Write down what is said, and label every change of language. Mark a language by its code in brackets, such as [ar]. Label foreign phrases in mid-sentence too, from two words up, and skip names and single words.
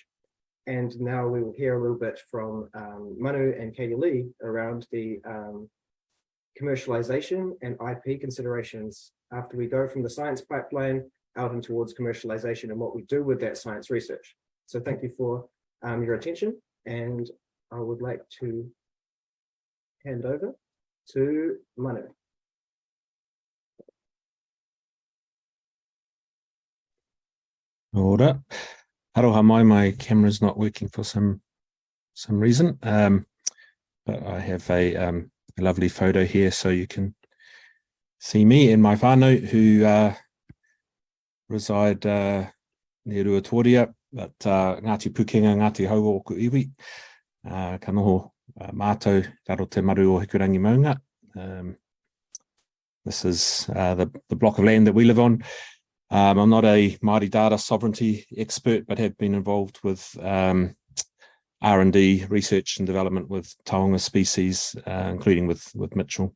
[en] And now we will hear a little bit from Manu and KatieLee around the commercialization and IP considerations after we go from the science pipeline out and towards commercialization and what we do with that science research. So thank you for your attention, and I would like to hand over to Manu. [mi] Ora. Aroha mai, [en] my camera's not working for some reason, but I have a lovely photo here so you can see me and my whānau who reside near Ruatoria, but Ngāti Pukenga, Ngāti Hauo [mi] o ku iwi, ka noho mātou raro te maru o Hikurangi Maunga. [en] This is the block of land that we live on. I'm not a Māori data sovereignty expert, but have been involved with R&D, research and development with Taonga species, including with Mitchell.